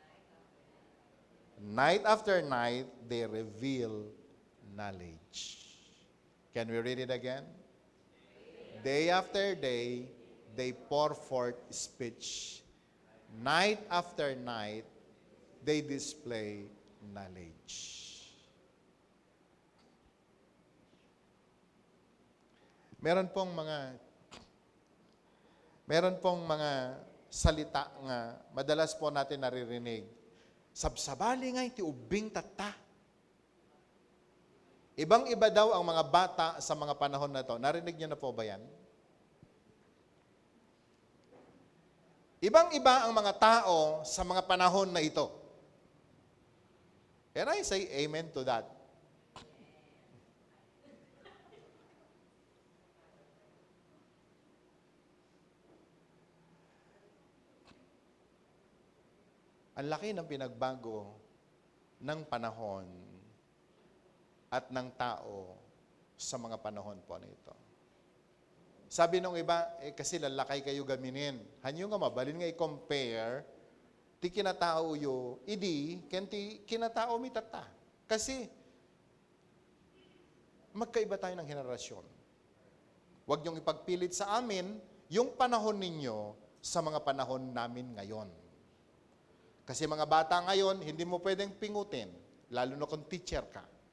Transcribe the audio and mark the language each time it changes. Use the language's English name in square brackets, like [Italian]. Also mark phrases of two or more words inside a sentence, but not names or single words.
[English] Night after night, they reveal knowledge. Can we read it again? Day after day, they pour forth speech. Night after night, they display knowledge. [Filipino] Meron pong mga salita nga madalas po natin naririnig. [Iloko] Sabsabali nga iti ubing tata. [Filipino] Ibang-iba daw ang mga bata sa mga panahon na to. Narinig niyo na po ba yan? Ibang-iba ang mga tao sa mga panahon na ito. [English] Can I say amen to that? [Filipino] Ang laki ng pinagbago ng panahon at ng tao sa mga panahon po nito. Sabi nung iba, kasi [Iloko] lalakay kayo gaminin. Hanyo nga mabalin nga i-compare, ti kinatao yo, idi, kenti kinatao mi tata. [Filipino] Kasi, magkaiba tayo ng henerasyon. Huwag niyong ipagpilit sa amin yung panahon ninyo sa mga panahon namin ngayon. Kasi mga bata ngayon, hindi mo pwedeng pingutin, lalo na kung teacher ka.